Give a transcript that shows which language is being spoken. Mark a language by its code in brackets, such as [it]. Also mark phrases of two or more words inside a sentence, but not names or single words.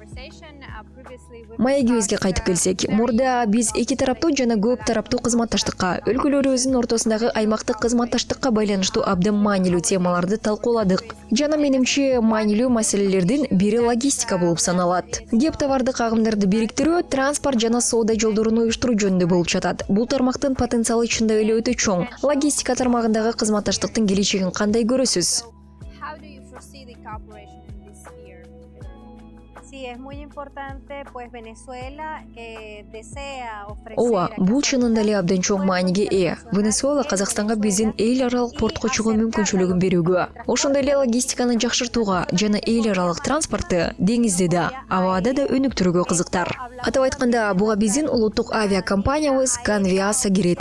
[ky] Маегибизге кайтып келсек, мурда биз эки тараптуу жана көп тараптуу кызматташтыкка, өлкөлөрүбүздүн ортосундагы аймактык кызматташтыкка байланыштуу абдан маанилүү темаларды талкууладык. Жана менимче маанилүү маселелердин бири логистика болуп саналат. Кеп товардык агымдарды бириктирүү, транспорт жана соода жолдорун уюштуруу жөнүндө болуп жатат. Бул тармактын потенциалы чындап эле өтө чоң. Логистика тармагындагы кызматташтыктын келечегин кандай көрөсүз? [es] Sí, es muy importante, pues Venezuela que desea ofrecer. [ky] Ооба, бул чынында эле абдан чоң мааниге ээ. Венесуэла Казакстанга биздин эл аралык портко чыгуу мүмкүнчүлүгүн берүүгө, ошондой эле логистиканы жакшыртууга жана эл аралык транспортты деңизде да, абада да өнүктүрүүгө кызыктар. Атап айтканда, буга биздин улуттук авиакомпаниябыз Конвиаса кирет.